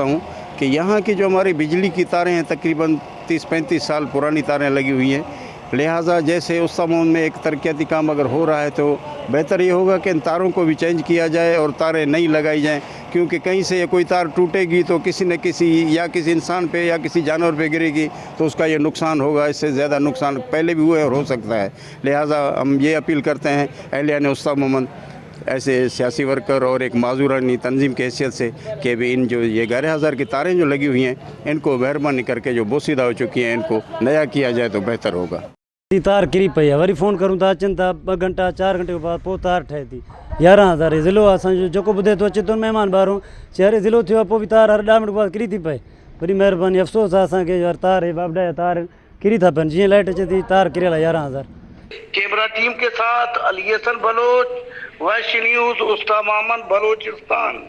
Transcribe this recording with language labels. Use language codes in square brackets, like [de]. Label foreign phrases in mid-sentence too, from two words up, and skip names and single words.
[ur] ہوں کہ یہاں کی جو ہماری بجلی کی تاریں ہیں تقریباً 30-35 سال پرانی تاریں لگی ہوئی ہیں، لہٰذا جیسے اس سمون میں ایک ترقیاتی کام اگر ہو رہا ہے تو بہتر یہ ہوگا کہ ان تاروں کو بھی چینج کیا جائے اور تاریں نئی لگائی جائیں، کیونکہ کہیں سے کوئی تار ٹوٹے گی تو کسی نہ کسی یا کسی انسان پہ یا کسی جانور پہ گرے گی تو اس کا یہ نقصان ہوگا، اس سے زیادہ نقصان پہلے بھی ہوئے اور ہو سکتا ہے. لہٰذا ہم یہ اپیل کرتے ہیں اہلیان استاد محمد ایسے سیاسی ورکر اور ایک معذورانی تنظیم کی حیثیت سے کہ بھی ان جو یہ 11,000 کی تاریں جو لگی ہوئی ہیں ان کو مہربانی کر کے جو بوسیدہ ہو چکی ہیں ان کو نیا کیا جائے تو بہتر ہوگا. [sd] तार किरी पई आहे, वरी फ़ोन करूं था अचनि था 2 घंटा 4 घंटे के बाद पोइ तार ठहे थी। 11,000 ज़िलो आहे असांजो, जेको ॿुधे थो अचे थो महिमान ॿाहिरों चेहरे ज़िलो थियो आहे, पोइ बि तार हर 10 मिंट बाद किरी थी पए। वरी महिरबानी अफ़सोस आहे असांखे यार तार हे बाबडा जा तार किरी था पइनि, जीअं लाइट अचे थी तार किरियल आहे 11,000। [en] camera team [ur] کے ساتھ علی حسن بلوچ، ویش نیوز، استاد محمد بلوچستان.